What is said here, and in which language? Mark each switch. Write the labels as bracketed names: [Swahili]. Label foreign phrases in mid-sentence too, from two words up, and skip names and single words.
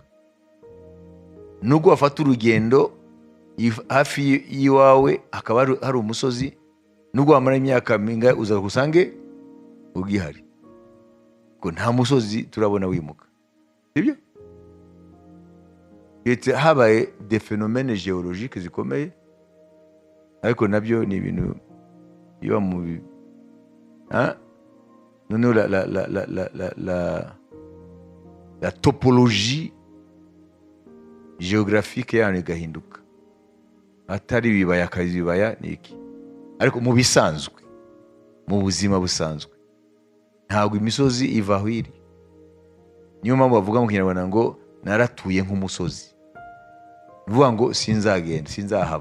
[Kinyarwanda] Nubwo wafata urugendo hafi y'iwawe hakaba hari umusozi, nubwo wamara imyaka minga uza gusange ugihari, ko nta musozi turabona wimuka, sibyo? Yetse habaye [French] des phénomènes géologiques [Kinyarwanda] zikomeye, ariko nabyo ni ibintu biba mu noneho [French] la topologie géographique [Kinyarwanda] yayo igahinduka, atari ibibaya akazi ibibaya ni iki. Ariko mu bisanzwe, mu buzima busanzwe, ntabwo imisozi iva aho iri. Niyo mpamvu bavuga mu Kinyarwanda ngo naratuye nk'umusozi, bivuga ngo sinzagenda, sinzahava.